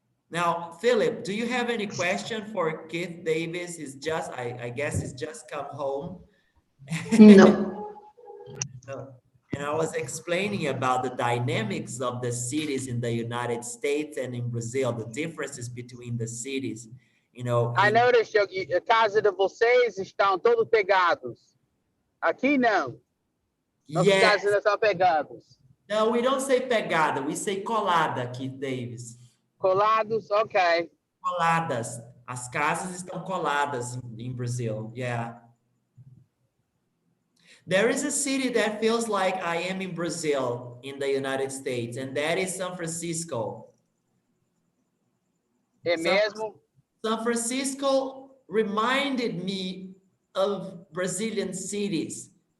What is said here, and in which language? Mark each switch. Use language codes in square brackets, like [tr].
[en] Now, Philip, do you have any question for Keith Davis? He's just, I guess he's just come home. No. No. And I was explaining about the dynamics of the cities in the United States and in Brazil, the differences between the cities. You know, I noticed [pt] a casa de vocês estão todos pegados. Aqui não. Nossas [en] yes. [pt] casas estão pegados. [en] No, we don't say pegada, we say colada, Keith Davis. [pt] Colados, okay. Coladas. As casas estão coladas [en] in Brazil, yeah. There is a city that feels like I am in Brazil in the United States, and that is San Francisco. [pt] É mesmo? [en] San Francisco reminded me of Brazilian cities.